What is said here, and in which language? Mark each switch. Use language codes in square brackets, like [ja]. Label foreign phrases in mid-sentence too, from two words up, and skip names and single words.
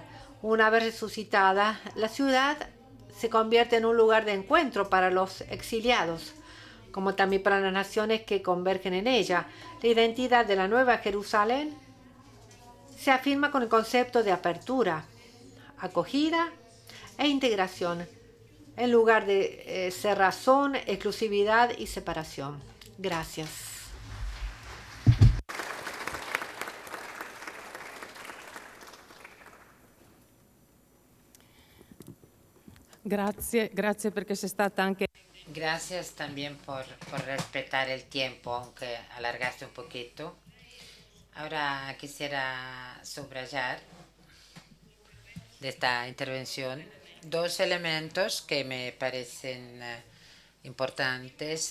[es] Una vez resucitada, la ciudad se convierte en un lugar de encuentro para los exiliados, como también para las naciones que convergen en ella. La identidad de la Nueva Jerusalén se afirma con el concepto de apertura, acogida e integración, en lugar de cerrazón, exclusividad y separación. Gracias. [it] Grazie perché c'è stata anche... [es] Gracias también por respetar el tiempo, aunque alargaste un poquito. Ahora quisiera subrayar de esta intervención dos elementos que me parecen importantes.